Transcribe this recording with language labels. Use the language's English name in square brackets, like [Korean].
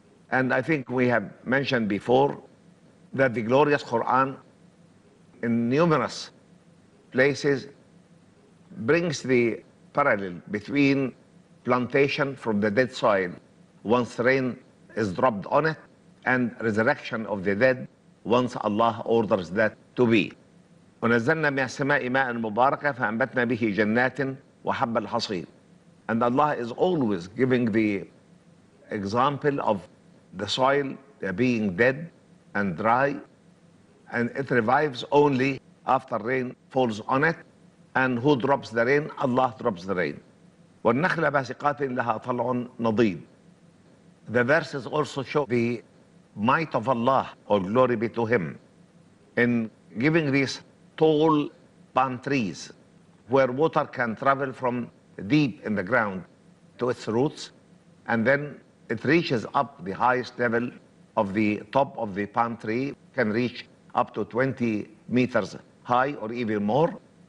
[English] And I think we have mentioned before that the glorious Quran in numerous places brings the parallel between plantation from the dead soil once rain is dropped on it, and resurrection of the dead once Allah orders that to be. [Arabic] ونزلنا من السماء ماء مباركا فأنبتنا به جنات وحب الحصيد. [English] And Allah is always giving the example of the soil being dead and dry, and it revives only after rain falls on it. And who drops the rain? Allah drops the rain. [Arabic] والنخل باسقات لها طلع نضيد. [English] The verses also show the might of Allah, or glory be to Him, in giving these tall palm trees where water can travel from deep in the ground to its roots, and then it reaches up the highest level of the top of the palm tree, can reach up to 20 meters high or even more.